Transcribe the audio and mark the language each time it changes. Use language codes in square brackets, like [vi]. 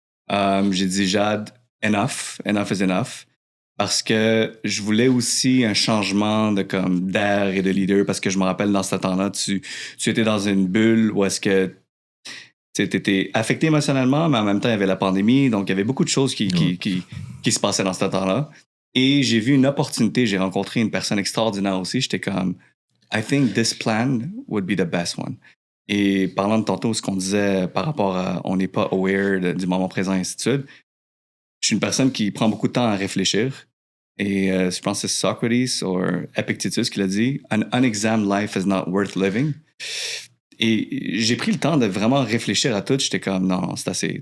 [fr] J'ai dit, Jade, [en] enough is enough. [fr] Parce que je voulais aussi un changement d'air et de leader. Parce que je me rappelle, dans ce temps-là, tu étais dans une bulle où est-ce que tu étais affecté émotionnellement, mais en même temps, il y avait la pandémie. Donc, il y avait beaucoup de choses qui se passaient dans ce temps-là. Et j'ai vu une opportunité. J'ai rencontré une personne extraordinaire aussi. J'étais comme, [en] I think this plan would be the best one. [fr] Et parlant de tantôt, ce qu'on disait par rapport à on n'est pas aware du moment présent et ainsi de suite, je suis une personne qui prend beaucoup de temps à réfléchir. Et je pense que c'est Socrates ou Epictetus qui l'a dit, [en] An unexamined life is not worth living. [fr] Et j'ai pris le temps de vraiment réfléchir à tout. J'étais comme, non, c'est assez.